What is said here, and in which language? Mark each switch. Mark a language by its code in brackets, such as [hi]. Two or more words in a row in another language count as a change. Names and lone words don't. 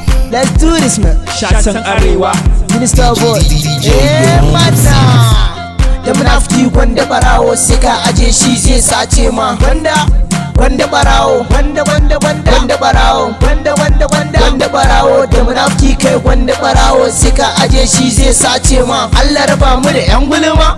[en] Let's do this, man. Shatan Arewa. Minister boy. D J Yeah, Young man, Sif. nah. [ha] Da munafiki gwanda barawo, sai ka aje shi zai sace ma. Gwanda, gwanda barawo, gwanda, gwanda, gwanda, gwanda barawo, gwanda, gwanda, gwanda, gwanda barawo. Da munafiki kai gwanda barawo, sai ka aje shi zai sace ma. Allah raba mu da yan gulma.